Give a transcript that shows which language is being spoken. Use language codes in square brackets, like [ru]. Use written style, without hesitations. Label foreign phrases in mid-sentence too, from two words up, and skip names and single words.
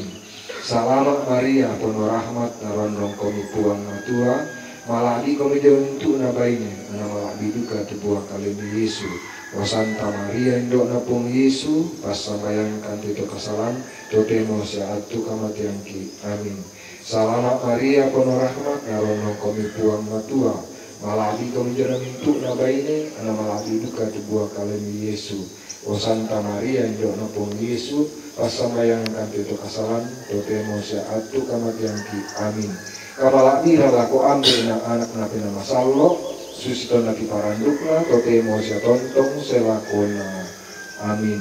[sda] Salama Maria puno rahmat na rondong kami puang matua. Maladi kami jeromintu na baini ana maladi duka tubuha kalimi Yesu. O Santa Maria indo na pun Yesu pas sambayangan kantu to kasalan totemo sia atu kamatian ki. Amin. Salama Maria [id] penuh rahmat [sda] narono kami puang matua. Maladi kami jeromintu na baini ana maladi duka tubuha kalimi Yesu. O Santa Maria indo na pun Yesu pas sambayangan kantu to kasalan totemo sia atu kamatian ki. Amin. Kapala mira lako ambil na anak na pinamasallo susiton na kiparandukna totemo sia tontong selakona. Amin.